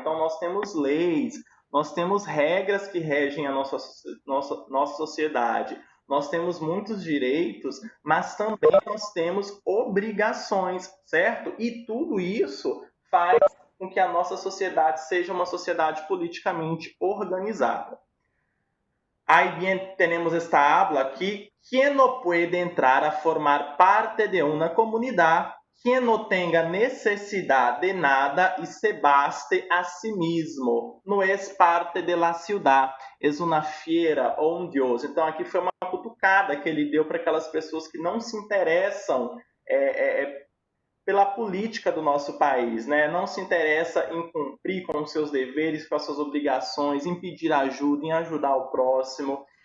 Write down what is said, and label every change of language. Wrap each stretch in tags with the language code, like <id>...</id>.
<pt>Então nós temos leis, nós temos regras que regem a nossa sociedade. Nós temos muitos direitos, mas também nós temos obrigações, certo? E tudo isso faz com que a nossa sociedade seja uma sociedade politicamente organizada.</pt> <es>Aí bien tenemos esta habla aquí. ¿Quién no puede entrar a formar parte de una comunidad? Quien no tenga necesidad de nada y se baste a sí mismo. No es parte de la ciudad. Es una fiera</es> <pt>ou um Deus. Então aqui foi uma cutucada que ele deu para aquelas pessoas que não se interessam pela política do nosso país, né? Não se interessa em cumprir com os seus deveres, com as suas obrigações, em pedir ajuda, em ajudar o próximo.</pt>